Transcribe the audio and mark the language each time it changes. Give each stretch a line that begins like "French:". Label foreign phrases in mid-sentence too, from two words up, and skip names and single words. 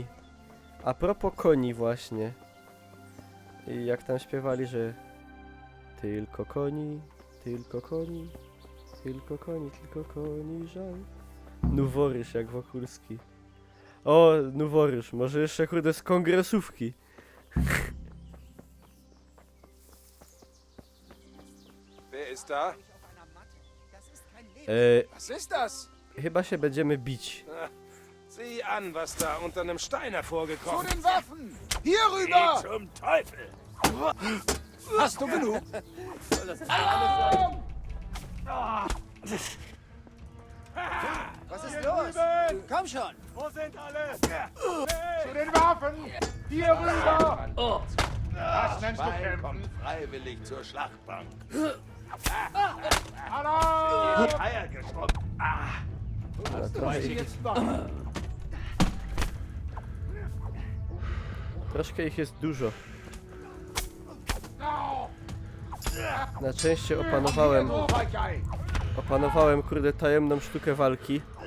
Polish: A propos koni właśnie. I jak tam śpiewali, że tylko koni, tylko koni, tylko koni, tylko koni, żal. Nuworysz jak Wokulski. O, Nuworysz, może jeszcze kurde z kongresówki.
German: Wer ist da? Was ist das?
Polish: Chyba się będziemy bić.
German: Sieh an, was da unter einem Stein hervorgekommen ist. Zu den Waffen! Hier rüber! Geh zum Teufel! Hast du genug? Was ist los? Komm schon! Wo sind alle? Zu den Waffen! Hier rüber! Oh. Das nennst du Schwein kämpfen? kommt freiwillig zur Schlachtbank. Alarm! Die Eier geschrumpft.
Polish: Troszkę ich jest dużo. Na szczęście opanowałem kurde tajemną sztukę walki.